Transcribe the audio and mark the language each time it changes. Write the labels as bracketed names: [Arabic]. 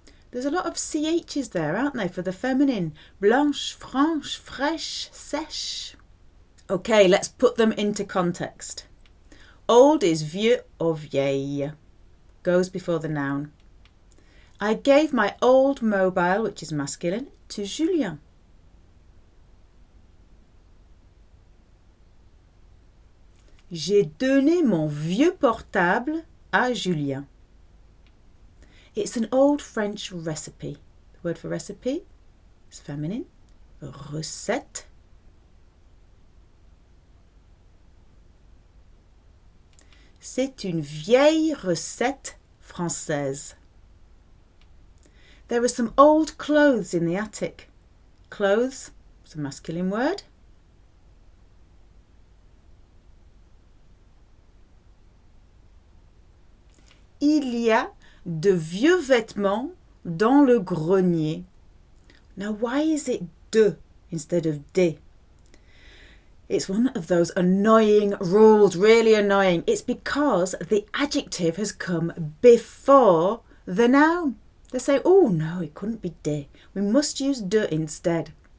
[English] There's a lot of CHs there, aren't there, for the feminine. [French] Blanche, franche, fraîche, sèche. [English] Okay, let's put them into context. Old is vieux or vieille. Goes before the noun. I gave my old mobile, which is masculine, to Julien. [French] J'ai donné mon vieux portable à Julien. [English] It's an old French recipe. The word for recipe is feminine. [French] Recette. C'est une vieille recette française. [English] There are some old clothes in the attic. Clothes is a masculine word. [French] Il y a de vieux vêtements dans le grenier. [English] Now, why is it de instead of des? It's one of those annoying rules, really annoying. It's because the adjective has come before the noun. They say, oh no, it couldn't be de. We must use de instead.